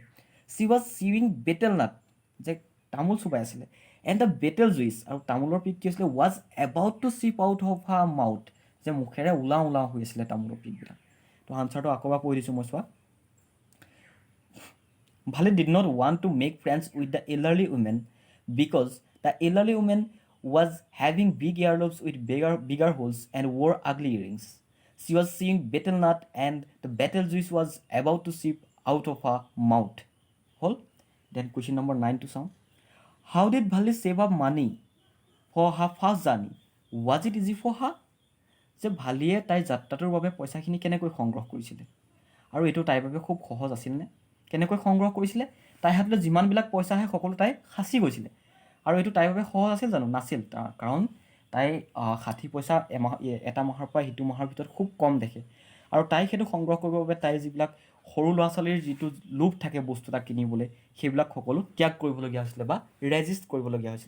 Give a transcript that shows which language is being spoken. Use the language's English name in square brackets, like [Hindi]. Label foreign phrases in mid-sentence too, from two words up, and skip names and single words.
[English] She was chewing betel nut, [Assamese] যে তামোল চুবাই আছিলে। [English] And the betel juice, [Assamese] আৰু তামোলৰ পিক কি আছিলে? [English] was about to chip out of her mouth, [Assamese] যে মুখেৰে ওলাওঁ ওলাওঁ হৈ আছিলে তামোলৰ পিকবিলাক। তো আনচাৰটো আকৌ এবাৰ পঢ়ি দিছোঁ মই, চোৱা। [English] Bhali did not want to make friends with the elderly woman because the elderly woman was having big earlobes with bigger holes and wore ugly earrings. She was seeing betel nut and the betel juice was about to sip out of her mouth. [Assamese] Hol? [English] Then question number 9 to sound. How did Bhali save up money for her first journey? Was it easy for her? [Assamese] যে ভালিয়ে তাইৰ যাত্ৰাটোৰ বাবে পইচাখিনি কেনেকৈ সংগ্ৰহ কৰিছিলে, আৰু এইটো তাইৰ বাবে খুব সহজ আছিলনে? কেনেকৈ সংগ্ৰহ কৰিছিলে? তাইৰ হাতলৈ যিমানবিলাক পইচা আহে সকলো তাই সাঁচি গৈছিলে। আৰু এইটো তাইৰ বাবে সহজ আছিল জানো? নাছিল। কাৰণ তাই 60 পইচা এটা মাহৰ পৰা সিটো মাহৰ ভিতৰত খুব কম দেখে, আৰু তাই সেইটো সংগ্ৰহ কৰিবৰ বাবে তাইৰ যিবিলাক সৰু ল'ৰা ছোৱালীৰ যিটো লোভ থাকে বস্তু এটা কিনিবলৈ, সেইবিলাক সকলো ত্যাগ কৰিবলগীয়া হৈছিলে বা ৰেজিষ্ট কৰিবলগীয়া হৈছিলে।